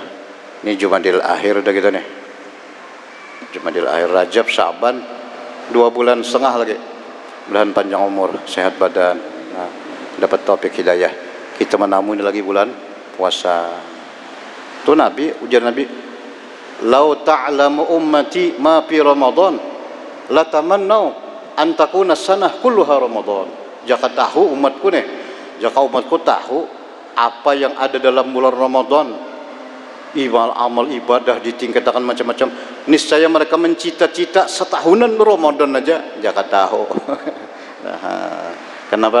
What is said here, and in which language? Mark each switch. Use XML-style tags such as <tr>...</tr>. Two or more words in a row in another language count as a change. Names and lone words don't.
<bjn>Ini Jumadil Akhir udah gitu nih. Jumadil Akhir, Rajab, Sya'ban, 2 bulan setengah lagi. Mudahan panjang umur, sehat badan, nah, dapat taufik hidayah. Kita menamu ini lagi bulan puasa. Tuh Nabi, ujar Nabi,</bjn> <ar>"لو تعلم أمتي ما في رمضان، لتمنوا أن تكون سنة كلها رمضان."</ar> <bjn>Jika tahu umatku nih, jika umatku tahu apa yang ada dalam bulan Ramadan, amal ibadah ditingkatkan macam-macam, niscaya mereka mencita-cita setahunan Ramadan aja. Jika tahu. Nah, kenapa?</bjn>